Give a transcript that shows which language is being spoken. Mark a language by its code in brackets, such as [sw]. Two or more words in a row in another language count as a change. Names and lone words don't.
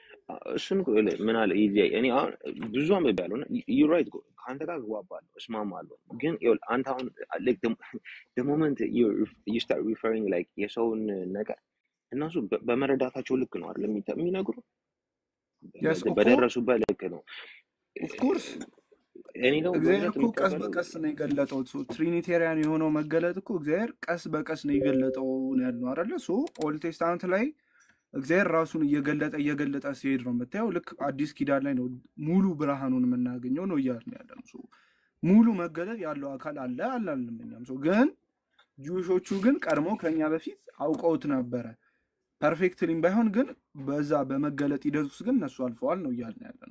[am] እሱን ምን አለ እኔ አሁን ብዙ አንብቤያለሁ እና [en] you right [am] ከአንተ ጋር እግባባለሁ እስማማለሁ ግን ይኸውልህ አንተ አሁን [en] like the moment you start referring like [am] የሰውን ነገር እነሱ በመረዳታቸው ልክ ነው አይደል የሚነግሩ yes እኮ በደረሱበት ልክ ነው [en] of course [am] እኔ ነው እግዚአብሔር እኮ ቀስ በቀስ ነው የገለጠው ትሪኒቴሪያን የሆነው መገለጥ እኮ እግዚአብሔር ቀስ በቀስ ነው የገለጠው ያለው አይደለ ሶ ኦልድ ቴስታመንት ላይ እግዚአብሔር ራሱን እየገለጠ ሲሄድ ነው የምታየው ልክ አዲስ ኪዳን ላይ ነው ሙሉ ብርሃኑን የምናገኘው ነው እያልን ያለው ሶ ሙሉ መገለጥ ያለው አካል አለ አላልንም ሶ ግን ጁሾቹ ግን ቀድሞ ከኛ በፊት አውቀውት ነበረ ፐርፌክትሊም ባይሆን ግን በዛ በመገለጥ ሂደት ውስጥ ግን እነሱ አልፈዋል ነው እያልን ያለው